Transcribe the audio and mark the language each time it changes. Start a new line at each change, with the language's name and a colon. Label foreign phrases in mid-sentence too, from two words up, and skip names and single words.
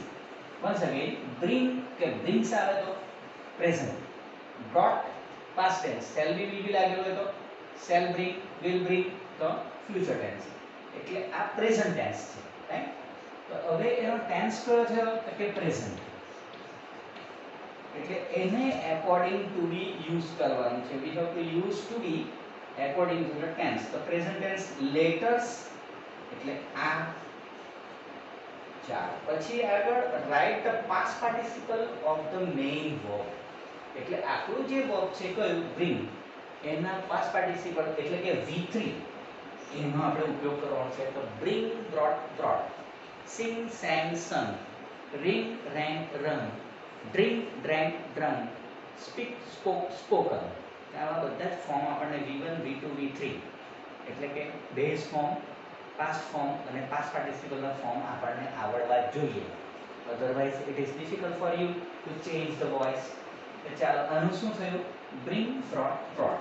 English: once again, bring કે brings
Gujarati: આવે તો
English: present, brought past tense, shall be, will be
Gujarati: લાગેલો હોય તો
English: shall bring, will bring તો future tense.
Gujarati: એટલે આ
English: present tense
Gujarati: છે, રાઈટ. તો હવે એનો ટેન્સ કયો થયો, તો કે પ્રેઝન્ટ. એટલે એને
English: according to be use
Gujarati: કરવાનું છે.
English: we have to use to be according to the tense. The present tense letters
Gujarati: એટલે આ. ચાલો પછી આગળ
English: write the past participle of the main verb.
Gujarati: એટલે આપણું જે verb છે કયું, bring, એના
English: past participle
Gujarati: એટલે કે V3 એનો આપણે ઉપયોગ કરવાનો છે.
English: તો bring, brought, brought, sing, sang, sung, ring, rang, rung, drink, drank, drunk, speak, spoke, spoken.
Gujarati: આવા બધા જ ફોર્મ આપણને V1, V2, V3 એટલે કે
English: base form, past form
Gujarati: અને
English: past participleના form
Gujarati: આપણને આવડવા જોઈએ.
English: otherwise it is difficult for you to change the voice.
Gujarati: તો ચાલો આનું શું થયું,
English: bring, brought, brought.